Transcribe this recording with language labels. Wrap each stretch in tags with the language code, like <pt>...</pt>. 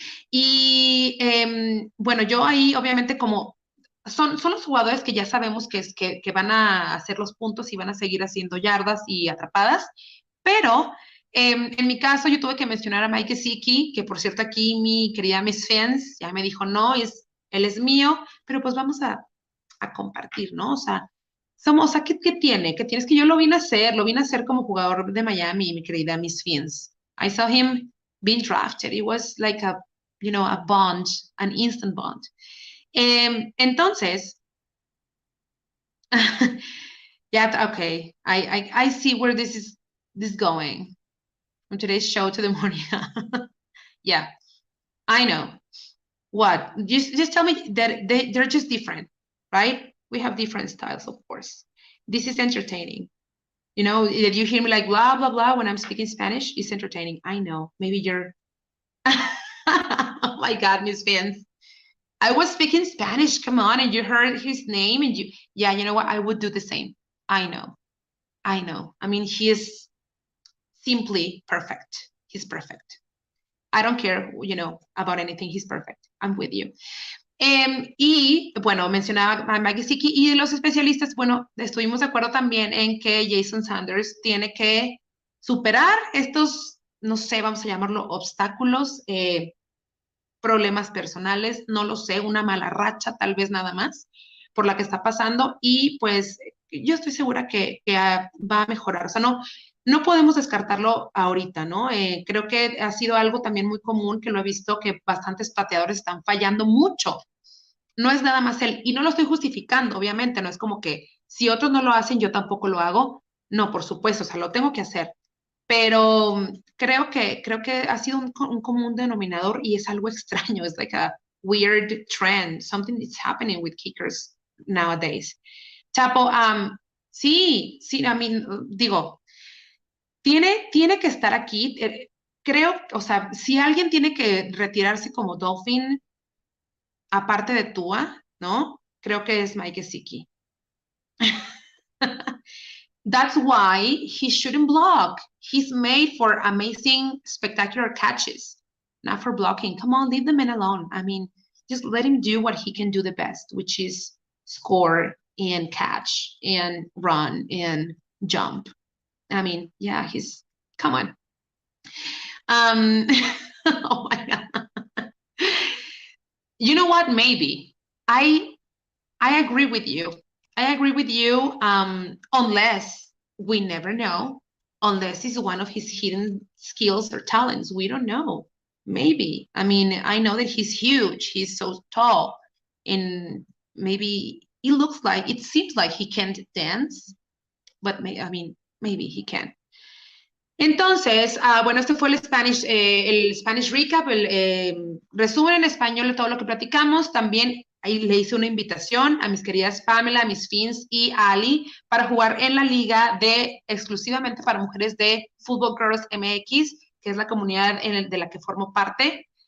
<es>Y bueno, yo ahí obviamente como son los jugadores que ya sabemos que van a hacer los puntos y van a seguir haciendo yardas y atrapadas, pero en mi caso yo tuve que mencionar a Mike Gesicki, que por cierto aquí mi querida Miss Fans ya me dijo, no, él es mío, pero pues vamos a compartir, ¿no? O sea, o sea, ¿qué tiene? ¿Qué tiene? Es que yo lo vine a hacer como jugador de Miami, mi querida Miss Fans.</es> <en>I saw him being drafted. It was like a bond, an instant bond. Entonces, yeah, okay. I see where this going from today's show to the morning. Yeah, I know. What? Just tell me that they're just different, right? We have different styles, of course. This is entertaining. You know, if you hear me like blah blah blah when I'm speaking Spanish, it's entertaining. I know. Maybe you're oh my God, Miss Fans. I was speaking Spanish, come on, and you heard his name and yeah, you know what? I would do the same. I know. I know. I mean, he is simply perfect. He's perfect. I don't care, about anything. He's perfect. I'm with you.</en> <es>Y bueno, mencionaba a Maggie Siki y los especialistas, bueno, estuvimos de acuerdo también en que Jason Sanders tiene que superar estos, no sé, vamos a llamarlo obstáculos, problemas personales, no lo sé, una mala racha tal vez nada más por la que está pasando y pues yo estoy segura que va a mejorar. O sea, no podemos descartarlo ahorita, ¿no? Creo que ha sido algo también muy común que lo he visto que bastantes pateadores están fallando mucho. No es nada más él, y no lo estoy justificando, obviamente, no es como que si otros no lo hacen, yo tampoco lo hago. No, por supuesto, o sea, lo tengo que hacer. Pero creo que ha sido un común denominador y es algo extraño.</es> <en>Es like a weird trend, something that's happening with kickers nowadays.</en> <es>Chapo, sí,</es> <en>I mean,</en> <es>digo, tiene que estar aquí. Creo, o sea, si alguien tiene que retirarse como Dolphin, aparte de Tua, ¿no? Creo que es Mike Gesicki.</es> <en>That's why he shouldn't block. He's made for amazing, spectacular catches, not for blocking. Come on, leave the man alone. I mean, just let him do what he can do the best, which is score and catch and run and jump. I mean, yeah, come on. Oh my God. You know what? Maybe. I agree with you. I agree with you, unless we never know, unless it's one of his hidden skills or talents. We don't know. Maybe. I mean, I know that he's huge. He's so tall. And maybe it seems like he can't dance, but maybe he can.</en> <es>Entonces, bueno, este fue el Spanish Recap, el resumen en español de todo lo que platicamos. También ahí le hice una invitación a mis queridas Pamela, a mis Fins y a Ali para jugar en la liga exclusivamente para mujeres de Football Girls MX, que es la comunidad de la que formo parte.</es>